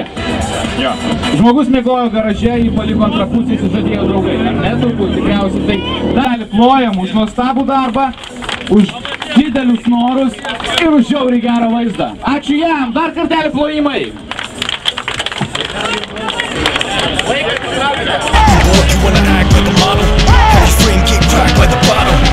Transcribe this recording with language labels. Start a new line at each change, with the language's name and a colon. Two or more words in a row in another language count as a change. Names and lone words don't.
Lithuanian: Jo. Žmogus miegojo garaže, jį paliko antrą pusę, sužadėjo draugai. Ne, turbūt tikriausiai tai dalį plojam už nuostabų darbą, už didelius norus ir už žiauriai gerą vaizdą. Ačiū jam, dar kartelį plojimai.
English: You wanna act like a model? Cash free and get cracked like the bottle.